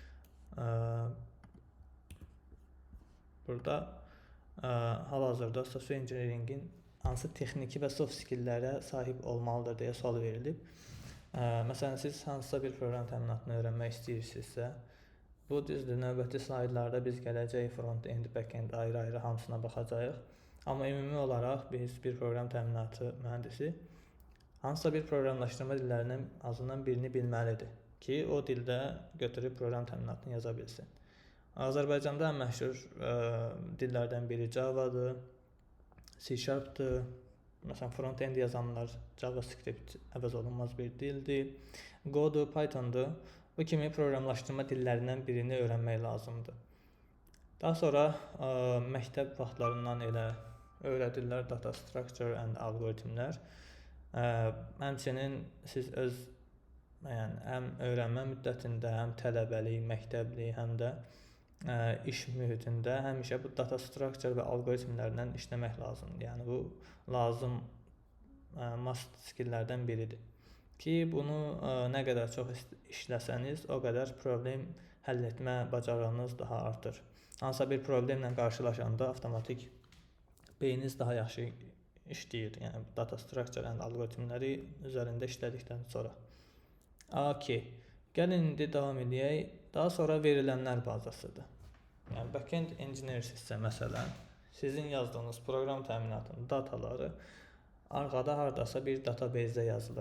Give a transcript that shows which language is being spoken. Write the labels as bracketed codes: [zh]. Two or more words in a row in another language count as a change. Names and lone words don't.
[az] Burada hal-hazırda sosial engineeringin hansı texniki və [en] soft skilllərə [az] sahib olmalıdır deyə sual verilib. Məsələn, siz hansısa bir proqram təminatını öyrənmək istəyirsinizsə, bu düzdür, növbəti slaydlarda biz gələcək [en] front-end, back-end [az] ayrı-ayrı hamısına baxacağıq. Amma ümumi olaraq biz bir proqram təminatı mühəndisi hansısa bir proqramlaşdırma dillərindən azından birini bilməlidir ki, o dildə götürüb proqram təminatını yaza bilsin. Azərbaycanda ən məşhur dillərdən biri Java-dır, C#-dır. Məsələn, front-end yazanlar JavaScript əvəz olunmaz bir dildir. Go-dur, Python-dur. Bu kimi proqramlaşdırma dillərindən birini öyrənmək lazımdır. Daha sonra məktəb vaxtlarından elə öyrədirlər [en] data structure and [az] algoritmlər. Həmçinin siz öz həm öyrənmə müddətində, həm tələbəlik, məktəblik, həm də iş mühitində həmişə bu [en] data structure [az] və algoritmlərlə işləmək lazımdır. Yəni bu lazım [en] must skilllərdən [az] biridir. Ki bunu nə qədər çox işləsəniz, o qədər problem həll etmə bacarığınız daha artır. Hansısa bir problemlə qarşılaşanda avtomatik beyniniz daha yaxşı işləyir. Yəni [en] data structure and [az] algoritmləri üzərində işlədikdən sonra. Okay. Gəlin indi davam edək. Daha sonra verilənlər bazasıdır. Yəni [en] backend engineersinizsə [az] məsələn, sizin yazdığınız proqram təminatının dataları arxada hardasa bir database-də yazılır.